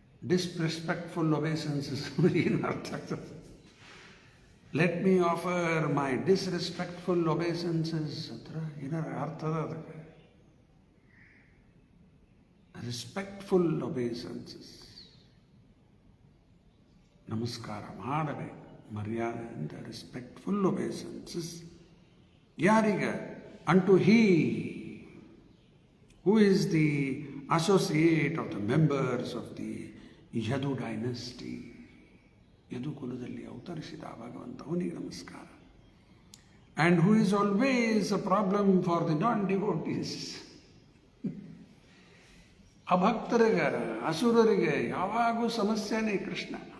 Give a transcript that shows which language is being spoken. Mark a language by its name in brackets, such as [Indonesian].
[English] disrespectful obeisances [Kannada] ಏನು ಅರ್ಥ ಆಗ್ತದೆ? [English] let me offer my disrespectful obeisances [Kannada] ಹತ್ರ ಏನಾರ ಅರ್ಥದ ಅದಕ್ಕೆ? ರೆಸ್ಪೆಕ್ಟ್ಫುಲ್ ಒಬೇಸನ್ಸಸ್, ನಮಸ್ಕಾರ ಮಾಡಬೇಕು ಮರ್ಯಾದೆಯಿಂದ. ರೆಸ್ಪೆಕ್ಟ್ಫುಲ್ ಒಬೇಸನ್ಸಸ್ ಯಾರಿಗೆ? [English] Unto he who is the associate of the members of the Yadu dynasty. [Kannada] Yadu ಕುಲದಲ್ಲಿ ಅವತರಿಸಿದ ಭಗವಂತ, ಅವನಿಗೆ ನಮಸ್ಕಾರ. [English] And who is always a problem for the non devotees. [Kannada] ಅಭಕ್ತರಿಗೆ, ಅಸುರರಿಗೆ ಯಾವಾಗೂ ಸಮಸ್ಯೆನೇ ಕೃಷ್ಣ.